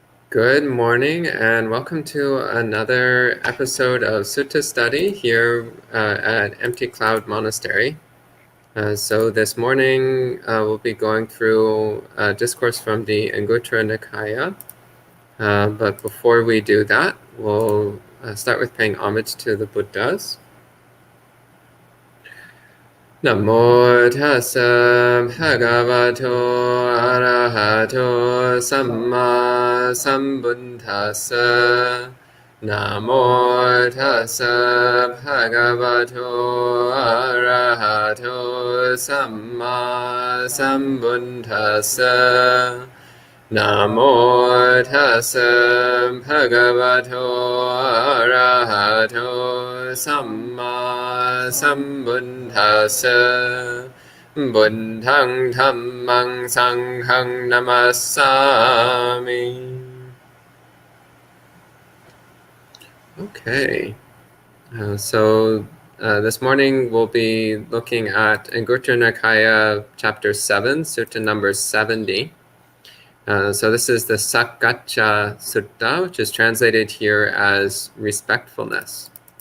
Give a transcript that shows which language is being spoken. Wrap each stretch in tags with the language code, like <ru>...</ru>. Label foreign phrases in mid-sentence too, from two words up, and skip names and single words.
<en>Good morning and welcome to another episode of Sutta Study here at Empty Cloud Monastery. So this morning we'll be going through a discourse from the Anguttara Nikaya. But before we do that, we'll start with paying homage to the Buddhas.</en> <pi>Namo tassa bhagavato arahato samma sambuddhassa. Namo tassa bhagavato arahato samma sambuddhassa. Namo tassa bhagavato arahato samma sambuddhassa. Buddhang dhammang sanghang namassami.</pi> <en>Okay, so this morning we'll be looking at Anguttara Nikaya chapter 7, sutta number 70. So this is the Sakkacca Sutta, which is translated here as respectfulness.</en>